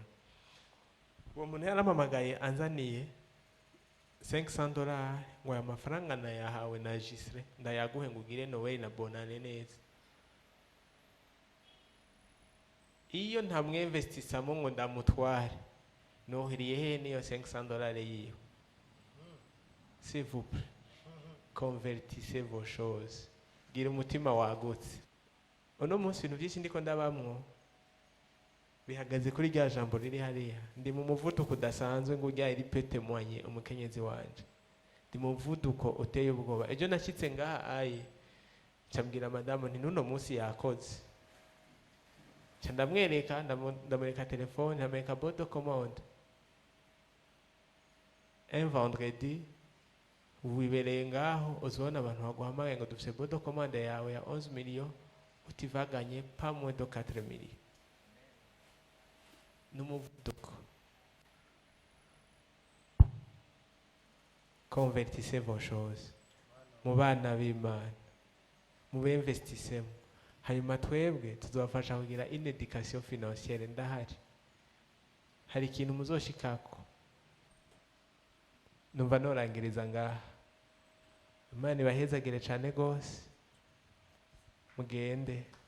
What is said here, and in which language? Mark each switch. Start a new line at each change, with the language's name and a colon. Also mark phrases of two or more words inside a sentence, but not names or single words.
Rundi: Uwo muntu yarampamagaye anzaniye $500 ngo aya mafaranga nayahawe na Gisre, ndayaguhe ngo ugire Noel na bonane neza. Iyo ntamwinvestisamo ngo ndamutware, nohiriye he niyo $500 yiwe?
French: S'il vous plaît, convertissez vos choses.
Rundi: Gira umutima wagutse. Uno munsi ibintu byinshi ndiko ndabamwo bihagaze kuri rya jambo riri hariya. Ndi mu muvuduko udasanzwe ngo ujya iri pete mwanye umukenyezi wanje. Ndi mu muvuduko uteye ubwoba. Ejo nashyitse ngaha ayi cyambwira madamu nti nuno munsi yakoze. Ndamwereka, ndamwereka telefone, ndamwereka bodo commande.
French: Un vendredi
Rundi: wibereye ngaho uzibona abantu baguhamagaye ngo dufise bodo commande yawe ya 11 millions, utivaganye
French: pas moins de 4 millions.
Rundi: N'umuvuduko.
French: Convertissez vos choses.
Rundi: Mu bana b'Imana, mu b'investissemo. hanyuma twebwe tuzobafasha kugira
French: une education financière.
Rundi: Ndahari hari ikintu muzoshikako, numva norangiriza ngaha. Imana ibahezagire cyane gose, mugende.